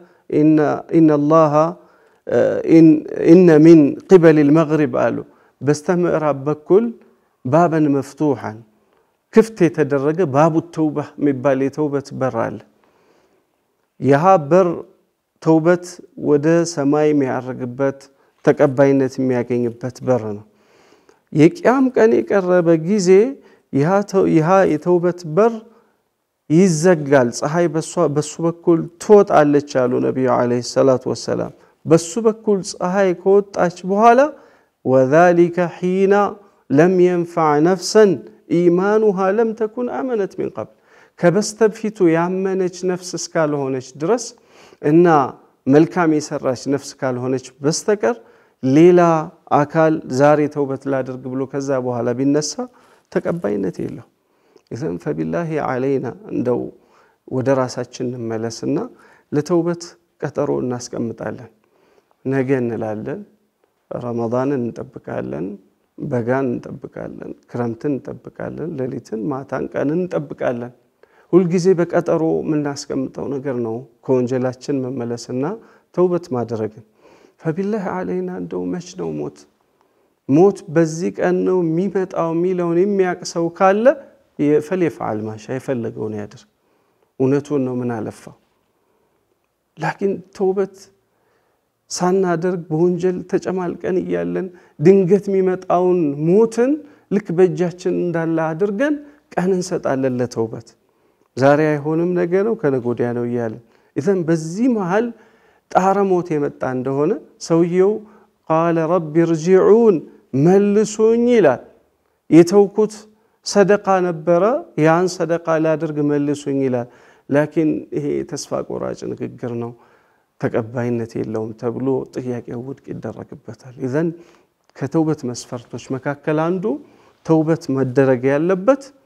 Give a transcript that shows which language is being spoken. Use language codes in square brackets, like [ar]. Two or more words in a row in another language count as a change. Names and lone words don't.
[ar] إن من قبل [am] المغرب አሉ በስተምዕራብ በኩል [ar] بابا مفتوحا [am] ክፍት የተደረገ [ar] باب التوبة [am] የሚባል የተውበት በር አለ። ያ በር ተውበት ወደ ሰማይ የሚያርግበት ተቀባይነት የሚያገኝበት በር ነው። የቂያም ቀን የቀረበ ጊዜ ያ የተውበት በር ይዘጋል። ፀሐይ በሱ በኩል ትወጣለች አሉ ነብዩ [ar] عليه الصلاة والسلام። [am] በሱ በኩል ፀሐይ ከወጣች በኋላ [ar] وذلك حين لم ينفع نفسا إيمانها لم تكن آمنت من قبل [am] ከበስተፊቱ ያመነች ነፍስ እስካልሆነች ድረስ እና መልካም የሰራች ነፍስ ካልሆነች በስተቀር ሌላ አካል ዛሬ ተውበት ላድርግ ብሎ ከዛ በኋላ ቢነሳ ተቀባይነት የለው። ኢዘን [ar] فبالله علينا [am] እንደው ወደ ራሳችን እንመለስና ለተውበት ቀጠሮ እናስቀምጣለን። ነገ እንላለን፣ ረመዳንን እንጠብቃለን፣ በጋን እንጠብቃለን፣ ክረምትን እንጠብቃለን፣ ሌሊትን ማታን ቀንን እንጠብቃለን። ሁሉ ጊዜ በቀጠሮ ምናስቀምጠው ነገር ነው ከወንጀላችን መመለስና ተውበት ማድረግ። [ar] فبالله علينا [am] እንደው መች ነው ሞት በዚህ ቀን ነው የሚመጣው ሚለውን የሚያቅሰው ካለ [ar] فليفعل ما شاء [am] የፈለገውን ያድርግ። እውነቱን ነው ምን አለፋ። ላኪን ተውበት ሳናደርግ በወንጀል ተጨማልቀን ይያለን ድንገት የሚመጣውን ሞትን ልክ በእጃችን እንዳለ አድርገን ቀን እንሰጣለን ለተውበት። ዛሬ አይሆንም ነገ ነው ከነገ ወዲያ ነው ይያለን። ኢዘን በዚህ መሃል ጣረ ሞት የመጣ እንደሆነ ሰውየው [ar] قال رب ارجعون [am] መልሱኝ ይላል። የተውኩት ሰደቃ ነበረ ያን ሰደቃ ላድርግ መልሱኝ ይላል። ላኪን ይሄ ተስፋ ቆራጭ ንግግር ነው፣ ተቀባይነት የለውም ተብሎ ጥያቄው ውድቅ ይደረግበታል። ኢዘን ከተውበት መስፈርቶች መካከል አንዱ ተውበት መደረግ ያለበት